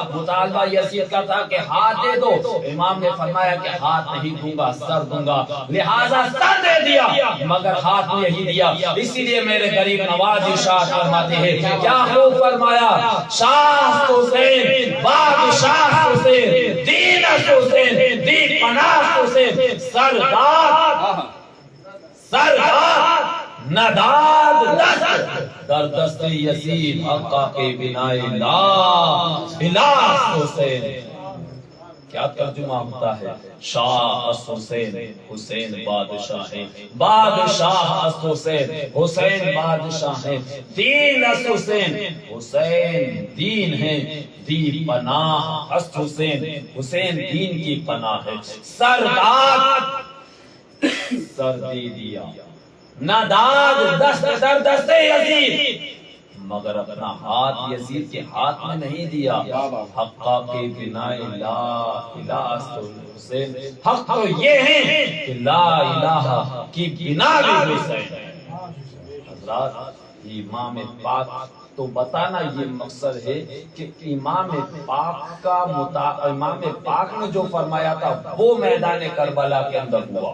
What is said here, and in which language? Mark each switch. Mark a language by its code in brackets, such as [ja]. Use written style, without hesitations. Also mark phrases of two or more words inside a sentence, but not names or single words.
[ur] مطالبہ یزید کا تھا کہ ہاتھ دے دو، امام نے فرمایا کہ ہاتھ نہیں دوں گا، سر دوں گا، لہذا سر دے دیا مگر ہاتھ نہیں دیا۔ اسی لیے میرے غریب نواز ارشاد فرماتے ہیں، کیا خوب فرمایا، [fa] شاہ حسین بادشاہ حسین دین حسین دی پناہ حسین، سردار سردار نداد دست در دست یزید حقا کے بنا لا الہ حسین۔ [ur] کیا ترجمہ ہوتا ہے؟ [fa] شاہ حسین، [ur] حسین بادشاہ ہے، [fa] بادشاہ حسین، [ur] حسین بادشاہ ہے، [fa] دین حسین، [ur] حسین دین ہے، [fa] دی پناہ حسین، [ur] حسین دین کی پناہ ہے۔ سردار سر دے دیا، [fa] نداد دست در دست یزید، [ur] مگر اپنا ہاتھ یزید کے ہاتھ میں نہیں دیا۔ [fa] حقا کے بنا لا الہ حسین، [ur] حق تو یہ ہے کہ لا الہ کی بنا بھی حسین ہے۔ حضرات امام پاک تو بتانا یہ مقصد ہے کہ امام پاک نے جو فرمایا تھا وہ میدان کربلا کے اندر ہوا۔